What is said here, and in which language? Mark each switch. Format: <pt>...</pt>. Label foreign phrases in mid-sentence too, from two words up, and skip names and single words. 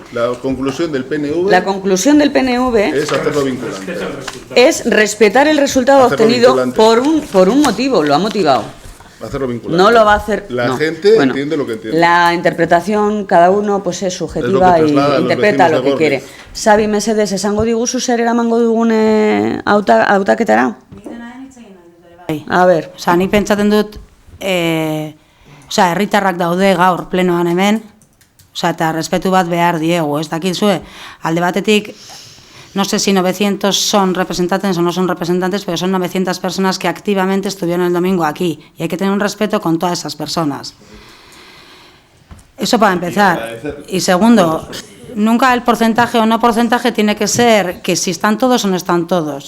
<es>la conclusión del PNV es hacerlo vinculante. Es respetar el resultado obtenido por un motivo, lo ha motivado. Hacerlo vinculante. No lo va a hacer. La gente entiende lo que entiende. La interpretación, cada uno pues es subjetiva y interpreta lo que quiere.</es> <eu>Xabi Mesedes, esango diguzu zer eramango dugune hautaketara?</eu> <es>A ver.</es> <eu>Osa, ni pentsaten dut, herritarrak daude gaur plenoan hemen, eta respetu bat behar diegu, ez dakizue, alde batetik,</eu> <es>no sé si 900 son representantes o no son representantes, pero son 900 personas que activamente estuvieron el domingo aquí. Y hay que tener un respeto con todas esas personas. Eso para empezar. Y segundo, nunca el porcentaje o no porcentaje tiene que ser que si están todos o no están todos.</es>